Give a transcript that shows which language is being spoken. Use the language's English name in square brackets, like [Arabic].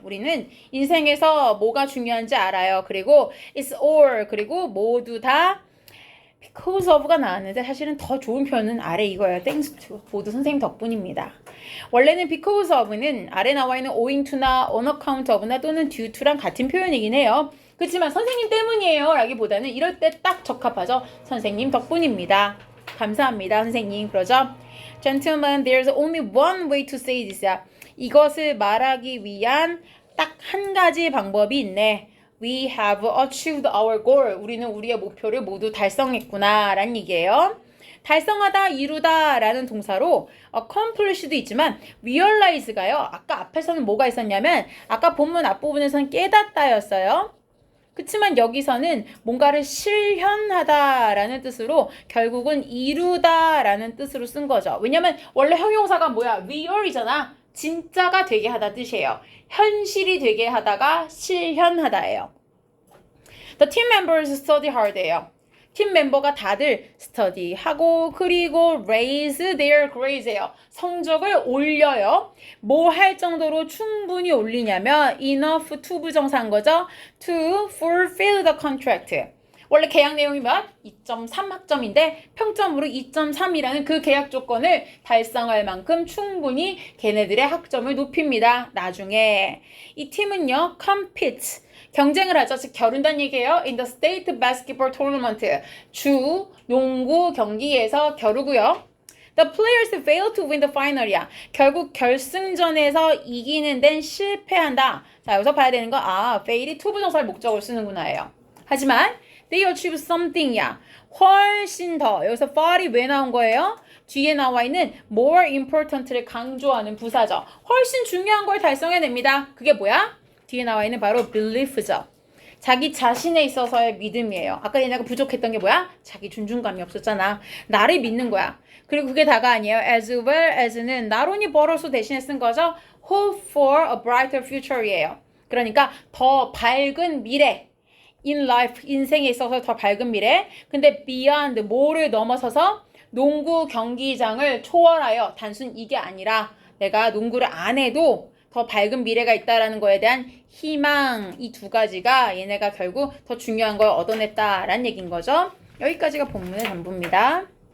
[Korean] 우리는 인생에서 뭐가 중요한지 알아요. 그리고 [English] it's all, [Korean] 그리고 모두 다 because of가 나왔는데 사실은 더 좋은 표현은 아래 이거예요. [English] thanks to. [Korean] 모두 선생님 덕분입니다. 원래는 because of는 아래 나와 있는 owing to나 on account of나 또는 due to랑 같은 표현이긴 해요. 그렇지만 선생님 때문이에요 라기보다는 이럴 때 딱 적합하죠. 선생님 덕분입니다. 감사합니다, 선생님. 그러죠? [English] Gentlemen, there's only one way to say this. [Korean] 이것을 말하기 위한 딱 한 가지 방법이 있네. [English] We have achieved our goal. [Korean] 우리는 우리의 목표를 모두 달성했구나 라는 얘기예요. 달성하다, 이루다 라는 동사로 accomplish도 있지만 realize가요. 아까 앞에서는 뭐가 있었냐면 아까 본문 앞부분에서는 깨닫다였어요. 그치만 여기서는 뭔가를 실현하다라는 뜻으로 결국은 이루다라는 뜻으로 쓴 거죠. 왜냐면 원래 형용사가 뭐야? real이잖아. 진짜가 되게 하다 뜻이에요. 현실이 되게 하다가 실현하다예요. [English] The team members study hard예요. [Korean] 팀 멤버가 다들 스터디하고 그리고 [English] raise their grades [Korean] 예요. 성적을 올려요. 뭐 할 정도로 충분히 올리냐면 enough to 부정사인 거죠. [English] to fulfill the contract. [Korean] 원래 계약 내용이 몇? 2.3 학점인데 평점으로 2.3이라는 그 계약 조건을 달성할 만큼 충분히 걔네들의 학점을 높입니다. 나중에 이 팀은요 compete 경쟁을 하죠. 즉 겨룬다는 얘기예요. [English] In the state basketball tournament. [Korean] 주 농구 경기에서 겨루고요. [English] The players fail to win the final [Korean] 이야. 결국 결승전에서 이기는 데는 실패한다. 자, 여기서 봐야 되는 거 fail이 to 부정사를 목적으로 쓰는구나예요. 하지만 [English] they achieve something이야. [Korean] 훨씬 더. 여기서 far이 왜 나온 거예요? 뒤에 나와 있는 more important를 강조하는 부사죠. 훨씬 중요한 걸 달성해냅니다. 그게 뭐야? 뒤에 나와 있는 바로 belief죠. 자기 자신에 있어서의 믿음이에요. 아까 얘네가 부족했던 게 뭐야? 자기 존중감이 없었잖아. 나를 믿는 거야. 그리고 그게 다가 아니에요. [English] As well as는 not only borrow서 [Korean] 대신에 쓴 거죠. [English] Hope for a brighter future이에요. [Korean] 그러니까 더 밝은 미래. [English] In life, [Korean] 인생에 있어서 더 밝은 미래. 근데 beyond, 뭐를 넘어서서 농구 경기장을 초월하여 단순 이게 아니라 내가 농구를 안 해도 더 밝은 미래가 있다라는 거에 대한 희망, 이 두 가지가 얘네가 결국 더 중요한 걸 얻어냈다라는 얘기인 거죠. 여기까지가 본문의 전부입니다.